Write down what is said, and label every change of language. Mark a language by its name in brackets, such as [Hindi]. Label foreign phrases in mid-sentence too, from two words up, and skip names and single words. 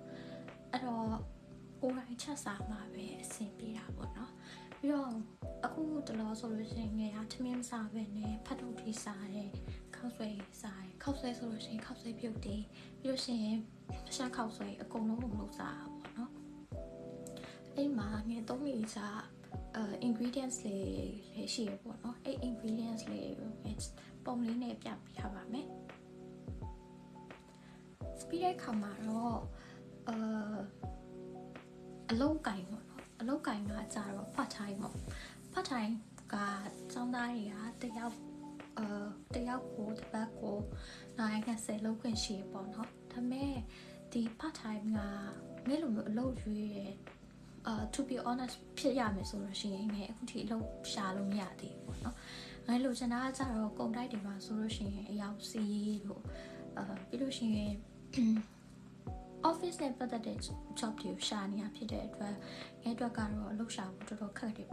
[Burmese] အဲ့တော့ကိုယ်တိုင်ချက်စားမှာပဲအဆင်ပြေတာပေါ့နော်ပြီးတော့အခုတလောဆိုလို့ရှိရင်ငယ်ကထမင်းစားပဲနဲ့ဖတ်ထုတ်ပြီးစားတယ်ခောက်ဆွဲစားတယ်ခောက်ဆွဲဆိုလို့ရှိရင်ခောက်ဆွဲပြုတ်တယ်ပြီးလို့ရှိရင်ရှမ်းခောက်ဆွဲအကုန်လုံးလုပ်စားတာပေါ့နော်အဲ့မှာငယ်သုံးနေစားingredients လေးရှိရပေါ့နော်အဲ့ ingredients လေးပုံလေးနဲ့ပြပြပါမယ် ပြီးတဲ့အခါမှာတော့အလုံးကင်ပေါ့နော်အလောက်ကိုင်းကကြတော့ [English] part time [Burmese] ပေါ့ [English] part time [Burmese] ကကျောင်းသားတွေကတယောက်ကိုတစ်ပတ်ကို90လောက်ခွင့်ရှိပေါ့နော်ဒါပေမဲ့ဒီ [English] part time [Burmese] ကငယ်လိုမျိုးအလုပ်ရွေးရ [English] to be honest [Burmese] ဖြစ်ရမယ်ဆိုလို့ရှိရင်ငယ်အခုထိအလုပ်ရှာလို့မရသေး ဘူးပေါ့နော်ငယ်လိုချင်တာကကြတော့ကုန်တိုက်တွေမှာဆိုလို့ရှိရင်အရောက်စီးလို့ပြီးလို့ရှိရင် office နဲ့ပတ်သက်တဲ့ job တွေကိုရှာနေရဖြစ်တဲ့အတွက်ငယ်အတွက်ကတော့အလုပ်ရှာဖို့တော်တော်ခက်တယ်